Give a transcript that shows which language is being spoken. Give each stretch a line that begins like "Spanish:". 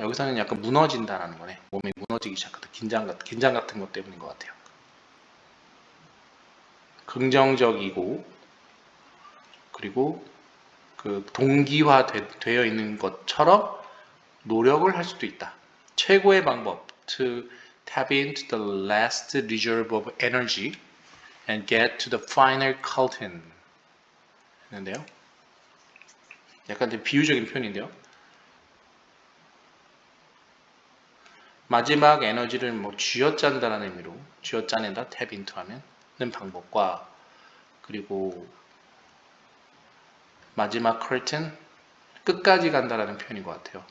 Korean: 여기서는 약간 무너진다라는 거네. 몸이 무너지기 시작한다. 긴장 같은 것 때문인 것 같아요. 긍정적이고 그리고 그 동기화되어 있는 것처럼 노력을 할 수도 있다. 최고의 방법
English: to tap into the last reserve of energy and get to the final curtain
Korean: 했는데요. 약간 좀 비유적인 표현인데요. 마지막 에너지를 뭐 쥐어짠다라는 의미로 쥐어짜낸다, tap into 하면 는 방법과 그리고 마지막 curtain 끝까지 간다라는 표현인 것 같아요.